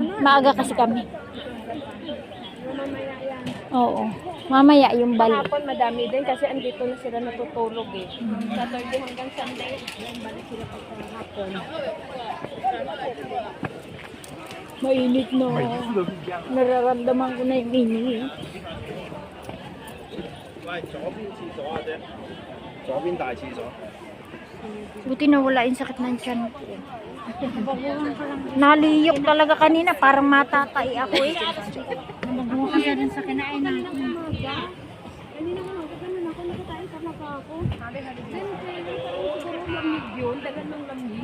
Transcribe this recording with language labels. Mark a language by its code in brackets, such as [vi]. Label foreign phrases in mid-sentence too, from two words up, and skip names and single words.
[tl] Maaga kasi kami. Oo. Mamaya yung balik. Hapon madami din kasi andito na sila natutulog eh. Saturday hanggang Sunday, balik sila pagkahapon. Mainit no. Nararamdaman ko na yung init. [yue] 喂，左邊廁所啊姐，左邊大廁所。 [tl] Buti na wala yung sakit ng tiyan ko. Naliyok talaga kanina, parang matatay ako eh. Magbuha ka rin sa kinain natin. Kanina ko ganun ako, nakatayin sama pa ako. Then, siguro lamig yun, dagan ng lamig.